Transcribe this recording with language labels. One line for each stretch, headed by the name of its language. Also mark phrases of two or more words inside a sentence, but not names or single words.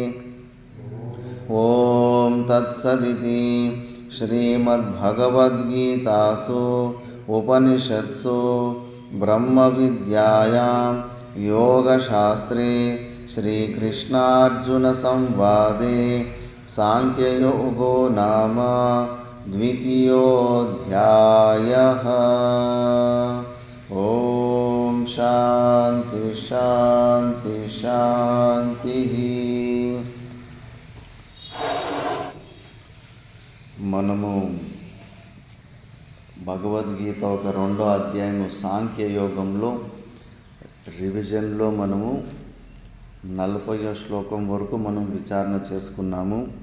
Sanskrit: ॐ तत्सदिति श्रीमद्भगवद्गीतासु उपनिषत्सु ब्रह्मविद्यायां योगशास्त्रे श्रीकृष्णार्जुनसंवादे सांख्ययोगो नाम द्वितीयोऽध्यायः। ॐ शान्ति शान्ति शान्तिः।
Telugu: మనము భగవద్గీత ఒక 2వ అధ్యాయము సాంఖ్యయోగంలో రివిజన్లో మనము 40వ శ్లోకం వరకు మనం విచారణ చేసుకున్నాము.